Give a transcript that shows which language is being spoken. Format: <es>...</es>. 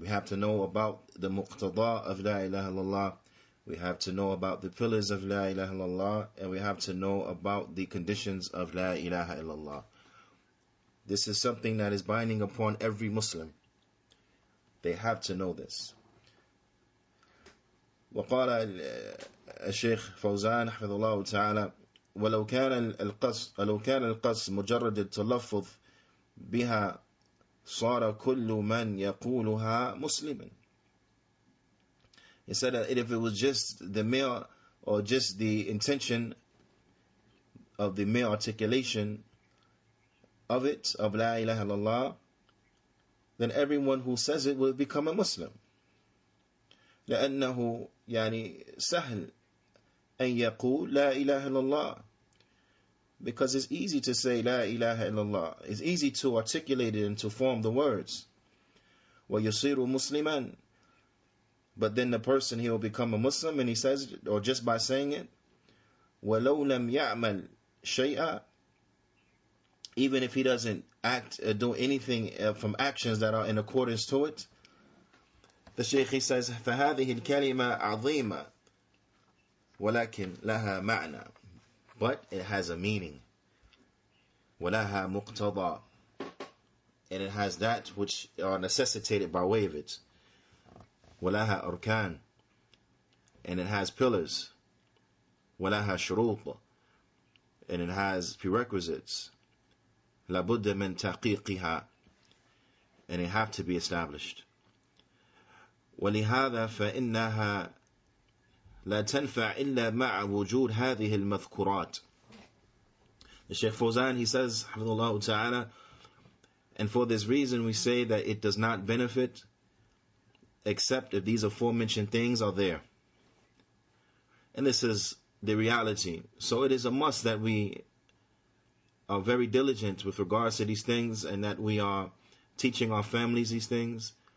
<en>We have to know about the muqtada of La ilaha illallah. We have to know about the pillars of La ilaha illallah, and we have to know about the conditions of La ilaha illallah. This is something that is binding upon every Muslim. They have to know this.</en> <ar>وقال الشيخ فوزان حفظه الله تعالى ولو كان القصد مجرد التلفظ بها صار كل من يقولها مسلما.</ar> <en>He said that if it was just the mere, or just the intention of the mere articulation of it, of La ilaha illallah, then everyone who says it will become a Muslim.</en> <ar>لأنه يعني سهل أن يقول لا إله إلا الله,</ar> <en>because it's easy to say La ilaha illallah. It's easy to articulate it and to form the words.</en> <ar>وَيُصِيرُ مُسْلِمًا,</ar> <en>but then the person, he will become a Muslim, and he says it, or just by saying it,</en> <ar>وَلَوْ لَمْ يَعْمَلْ شَيْئًا,</ar> <en>even if he doesn't act or do anything from actions that are in accordance to it. The Shaykh, he says,</en> <ar>فَهَذِهِ الْكَلِمَةِ عَظِيمَةً وَلَكِنْ لَهَا مَعْنَى,</ar> <en>but it has a meaning.</en> <ar>وَلَهَا مُقْتَضَى,</ar> <en>and it has that which are necessitated by way of it.</en> <ar>وَلَهَا أَرْكَانٌ,</ar> <en>and it has pillars.</en> <ar>وَلَهَا شُرُوطٌ,</ar> <en>and it has prerequisites.</en> <ar>لَبُدَّ مِنْ تَحْقِيقِهَا,</ar> <en>and it have to be established.</en> <ar>وَلِهَذَا فَإِنَّهَا لا تنفع إلا مع وجود هذه المذكورات.</ar> <en>The Shaykh Fawzan, he says, Hafidhullah Ta'ala, and for this reason we say that it does not benefit except if these aforementioned things are there. And this is the reality. So it is a must that we are very diligent with regards to these things, and that we are teaching our families these things.</en>